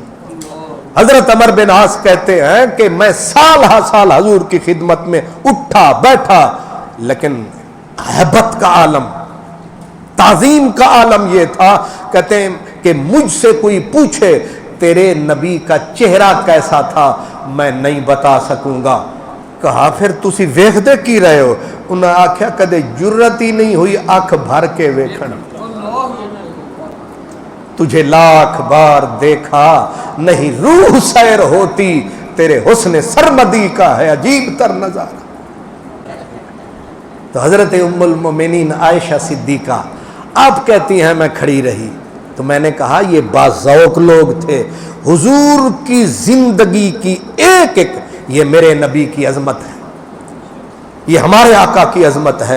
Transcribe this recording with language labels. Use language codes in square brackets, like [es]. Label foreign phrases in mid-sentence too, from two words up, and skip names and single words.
[ur] حضرت عمر بن عاص کہتے ہیں کہ میں سال ہا سال حضور کی خدمت میں اٹھا بیٹھا، لیکن ہیبت کا عالم، تعظیم کا عالم یہ تھا. کہتے ہیں کہ مجھ سے کوئی پوچھے تیرے نبی کا چہرہ کیسا تھا میں نہیں بتا سکوں گا. [pa] کہا پھر تسی ویکھ دے کی رہے ہو؟ انہاں آکھیا کدے جرت ہی نہیں ہوئی آنکھ بھر کے ویکھن، [ur] تجھے لاکھ بار دیکھا نہیں روح سیر ہوتی، تیرے حسن سرمدی کا ہے عجیب تر نظارہ. تو حضرت ام المومنین عائشہ صدیقہ آپ کہتی ہیں میں کھڑی رہی تو میں نے کہا یہ باذوق لوگ تھے، حضور کی زندگی کی ایک ایک، یہ میرے نبی کی عظمت ہے، یہ ہمارے آقا کی عظمت ہے.